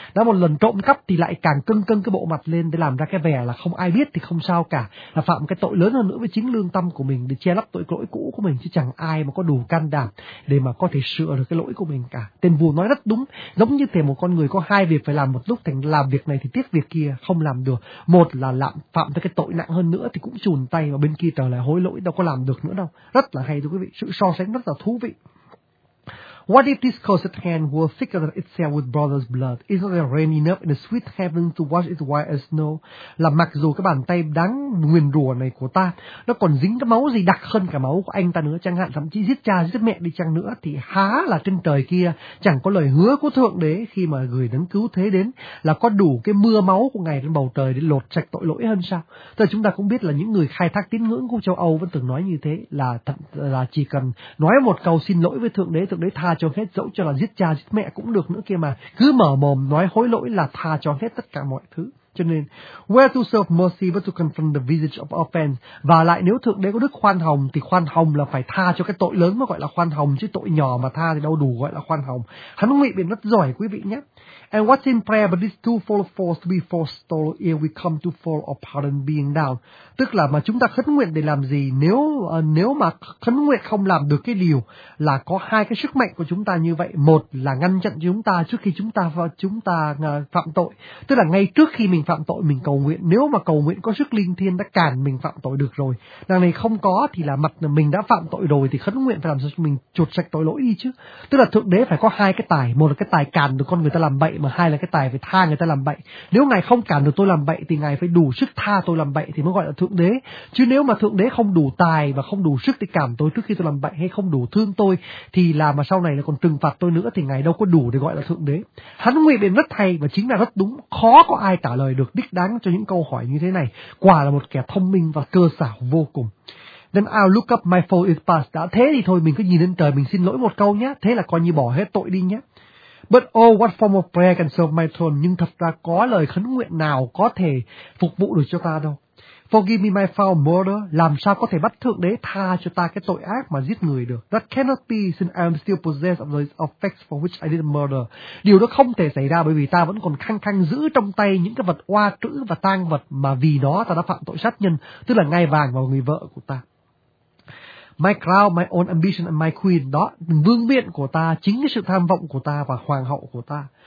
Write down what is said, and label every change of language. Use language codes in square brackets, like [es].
[vi] Đã một lần trộm cắp thì lại càng cưng cưng cái bộ mặt lên để làm ra cái vẻ là không ai biết thì không sao cả, là phạm một cái tội lớn hơn nữa với chính lương tâm của mình để che lấp tội lỗi cũ của mình. Chứ chẳng ai mà có đủ can đảm để mà có thể sửa được cái lỗi của mình cả. Tên vua nói rất đúng, giống như thể một con người có hai việc phải làm một lúc, thành làm việc này thì tiếc việc kia, không làm được. Một là làm phạm cái tội nặng hơn nữa thì cũng chùn tay, và bên kia trở lại hối lỗi đâu có làm được nữa đâu. Rất là hay thưa quý vị, sự so sánh rất là thú vị. [en] What if this cursed hand were thicker than itself with brother's blood? Isn't there rain enough in the sweet heaven to wash it white as snow? [vi] Là mặc dù cái bàn tay đáng nguyền rủa này của ta nó còn dính cái máu gì đặc hơn cả máu của anh ta nữa, chẳng hạn thậm chí giết cha giết mẹ đi chăng nữa, thì há là trên trời kia chẳng có lời hứa của Thượng Đế khi mà gửi đấng cứu thế đến là có đủ cái mưa máu của ngài trên bầu trời để lột sạch tội lỗi hơn sao? Thế chúng ta cũng biết là những người khai thác tín ngưỡng của châu Âu vẫn từng nói như thế, là chỉ cần nói một câu xin lỗi với Thượng Đế, Thượng Đế tha cho hết, dẫu cho là giết cha giết mẹ cũng được nữa kia mà, cứ mở mồm nói hối lỗi là tha cho hết tất cả mọi thứ. Cho nên [en] where to serve mercy but to confront the visage of offense, [vi] và lại nếu Thượng Đế có đức khoan hồng thì khoan hồng là phải tha cho cái tội lớn mới gọi là khoan hồng, chứ tội nhỏ mà tha thì đâu đủ gọi là khoan hồng. Hắn ngụy biện rất giỏi quý vị nhé. [en] And what's in prayer but this twofold force to be forestalled ere we come to fall or pardon being down. [vi] Tức là mà chúng ta khấn nguyện để làm gì nếu nếu mà khấn nguyện không làm được cái điều, là có hai cái sức mạnh của chúng ta như vậy. Một là ngăn chặn chúng ta trước khi chúng ta phạm tội, tức là ngay trước khi mình phạm tội mình cầu nguyện, nếu mà cầu nguyện có sức linh thiêng đã cản mình phạm tội được rồi. Đằng này không có thì là mặt là mình đã phạm tội rồi thì khấn nguyện phải làm sao cho mình chuột sạch tội lỗi đi chứ. Tức là Thượng Đế phải có hai cái tài, một là cái tài cản được con người ta làm bậy, mà hai là cái tài phải tha người ta làm bậy. Nếu ngài không cản được tôi làm bậy thì ngài phải đủ sức tha tôi làm bậy thì mới gọi là Thượng Đế. Chứ nếu mà Thượng Đế không đủ tài và không đủ sức để cảm tôi trước khi tôi làm bậy, hay không đủ thương tôi thì là mà sau này là còn trừng phạt tôi nữa, thì ngài đâu có đủ để gọi là Thượng Đế. Hắn ngụy biện rất hay và chính là rất đúng, khó có ai trả lời được đích đáng cho những câu hỏi như thế này. Quả là một kẻ thông minh và cơ xảo vô cùng. [en] Then I'll look up my foe is past. [vi] Đã thế thì thôi, mình cứ nhìn lên trời mình xin lỗi một câu nhé, thế là coi như bỏ hết tội đi nhé. [en] But oh, what form of prayer can serve my throne? [vi] Nhưng thật ra có lời khấn nguyện nào có thể phục vụ được cho ta đâu. [en] Forgive me my foul murder. [vi] Làm sao có thể bắt Thượng Đế tha cho ta cái tội ác mà giết người được. [en] That cannot be, since I am still possessed of those effects for which I did murder. [vi] Điều đó không thể xảy ra bởi vì ta vẫn còn khăng khăng giữ trong tay những cái vật oa trữ và tang vật mà vì đó ta đã phạm tội sát nhân, tức là ngai vàng và người vợ của ta. [en] My crown, my own ambition and my queen, [vi] đó, vương miện của ta, chính cái sự tham vọng của ta và hoàng hậu của ta.